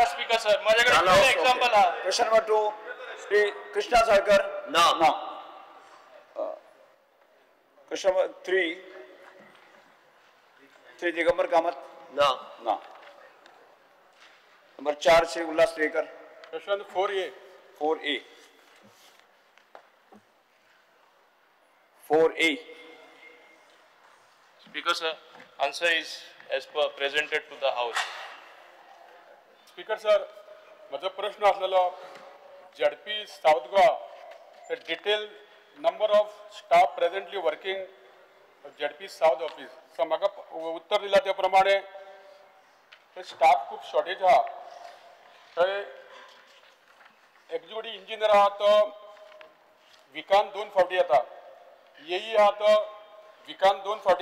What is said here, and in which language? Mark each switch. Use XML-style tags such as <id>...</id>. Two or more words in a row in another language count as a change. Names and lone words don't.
<en>speaker sir,</en> <kok>म्हाजे कडेन एक्झाम्पल आहा.</kok> <en>question number 2 श्री कृष्णा साळकर.</en> <kok>ना.</kok> <en>question number 3 श्री दिगंबर कामत.</en> <kok>ना.</kok> <en>नंबर 4 श्री उल्हास टिळेकर. क्वेश्चन 4A. 4A. Speaker sir, answer is as per presented to the house. speaker sir,</en> <kok>माझा प्रश्न असलेलो, ZP साऊथ गोवा,</kok> <en>the detailed number of staff presently working</en> <kok>ZP साऊथ ऑफिस सो म्हाका उत्तर दिला त्या प्रमाणे स्टाफ खूब शॉर्टेज आहा थंय</kok> <en>executive engineer</en> <kok>आहा तो विकान 2 फावटी येता येई आहा तो विकान 2 फावटी</kok>